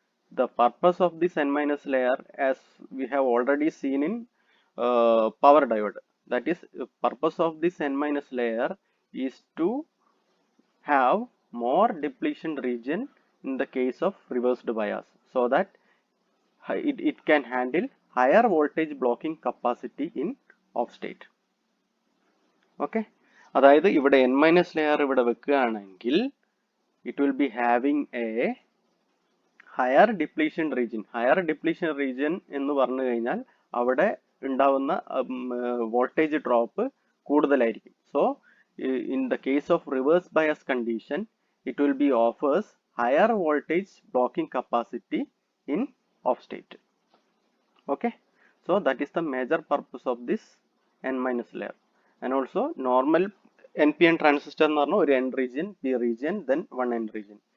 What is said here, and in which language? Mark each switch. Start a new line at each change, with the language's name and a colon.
English: The purpose of this N minus layer, as we have already seen in power diode, that is purpose of this N minus layer is to have more depletion region in the case of reversed bias, so that it can handle higher voltage blocking capacity in off state. Okay,
Malayalam: അതായത് ഇവിടെ
English: N minus layer
Malayalam: ഇവിടെ വെക്കുകയാണെങ്കിൽ
English: it will be having a higher depletion region.
Malayalam: Higher depletion region എന്ന് പറഞ്ഞു കഴിഞ്ഞാൽ അവിടെ ഉണ്ടാവുന്ന voltage drop കൂടുതലായിരിക്കും.
English: So in the case of reverse bias condition it will be offers higher voltage blocking capacity in off state. Okay, so that is the major purpose of this N minus layer. And also normal NPN transistor
Malayalam: എന്ന് പറഞ്ഞാൽ ഒരു
English: N region, P region, then one N region.